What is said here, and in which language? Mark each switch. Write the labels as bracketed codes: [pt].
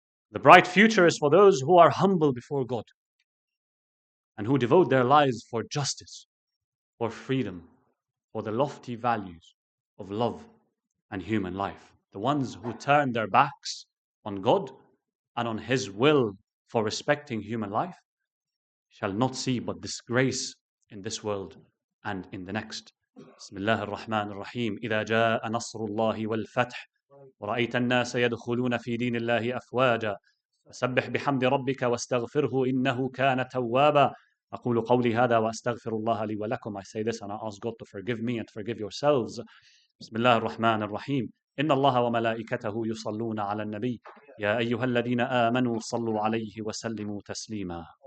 [en] The bright future is for those who are humble before God and who devote their lives for justice, for freedom, for the lofty values of love and human life. The ones who turn their backs on God and on His will for respecting human life shall not see but disgrace in this world and in the next. [ar] Bismillah ar-Rahman ar-Rahim. إذا جاء نصر الله والفتح ورأيت الناس يدخلون في دين الله أفواجا فسبح بحمد ربك واستغفره إنه كان توابا. أقول قولي هذا وأستغفر الله لي ولكم. [en] I say this and I ask God to forgive me and forgive yourselves. [ar] بسم الله الرحمن الرحيم. إن الله وملائكته يصلون على النبي يا أيها الذين آمنوا صلوا عليه وسلموا تسليما.